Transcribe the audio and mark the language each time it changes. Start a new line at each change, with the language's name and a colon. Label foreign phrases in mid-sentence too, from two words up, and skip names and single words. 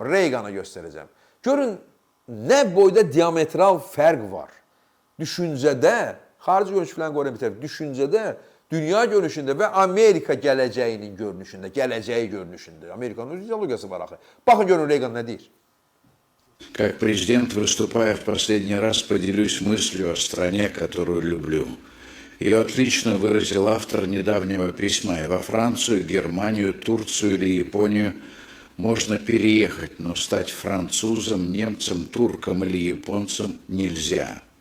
Azerbaijani: Reagan'ı göstərəcəm. Görün, nə boyda diametral fərq var. Düşüncədə, xarici görünüş falan qoyun bitər, düşüncədə, dünya görünüşündə və Amerika gələcəyinin görünüşündə, gələcəyi görünüşündə. Amerikanın öz ideologiyası var axı. Baxın görün Reagan nə deyir.
Russian: Как президент, выступая в последний раз, поделюсь мыслью о стране, которую люблю. Ее отлично выразил автор недавнего письма. И во Францию, Германию, Турцию или Японию можно переехать, но стать французом, немцем, турком или японцем нельзя.